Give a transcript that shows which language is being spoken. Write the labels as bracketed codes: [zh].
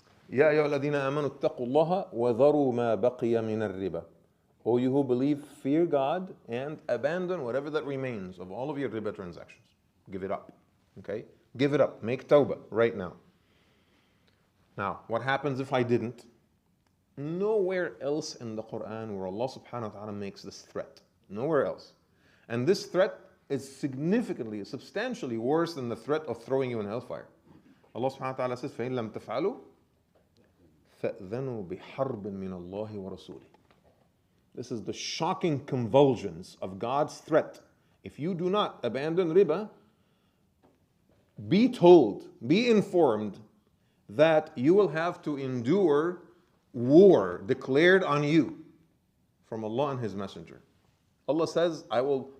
[ar] يا أيها الذين آمنوا اتقوا الله وذروا ما بقي من الربا. [en] O you who believe, fear God and abandon whatever that remains of all of your riba transactions. Give it up. Okay? Give it up. Make tawbah right now. Now, what happens if I didn't? Nowhere else in the Quran where Allah subhanahu wa ta'ala makes this threat. Nowhere else. And this threat is significantly, substantially worse than the threat of throwing you in hellfire. [ar] Allah subhanahu wa ta'ala says, فَإِن لَمْ تَفْعَلُوا فَأْذَنُوا بِحَرْبٍ مِّنَ اللَّهِ وَرَسُولِهِ. [en] This is the shocking convulsions of God's threat. If you do not abandon riba, be told, be informed that you will have to endure war declared on you from Allah and His Messenger. Allah says, I will